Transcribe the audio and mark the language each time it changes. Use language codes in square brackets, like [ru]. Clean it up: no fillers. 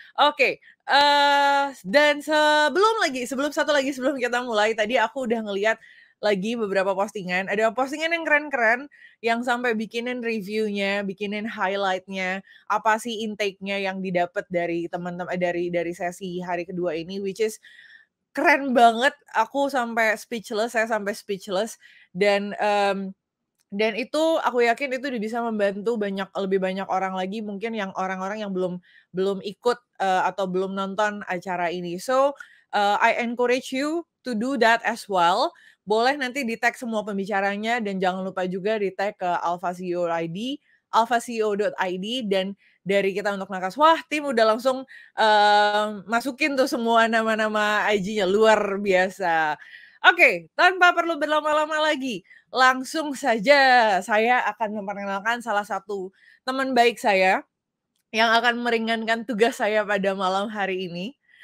[id] Oke, dan sebelum kita mulai, tadi aku udah ngelihat lagi beberapa postingan, ada postingan yang keren-keren yang sampai bikinin reviewnya, bikinin highlight-nya, apa sih intake-nya yang didapat dari teman-teman dari sesi hari kedua ini, [en] which is [id] keren banget, saya sampai speechless dan, dan itu aku yakin itu udah bisa membantu lebih banyak orang lagi mungkin yang orang-orang yang belum belum ikut, atau belum nonton acara ini. [en] So, I encourage you to do that as well. [id] Boleh nanti di-tag semua pembicaranya dan jangan lupa juga di-tag ke alfaceo.id dan dari kita untuk nakas. Wah, tim udah langsung, masukin tuh semua nama-nama IG-nya, luar biasa. Oke, tanpa perlu berlama-lama lagi, langsung saja saya akan memperkenalkan salah satu teman baik saya, yang akan meringankan tugas saya pada malam hari ini.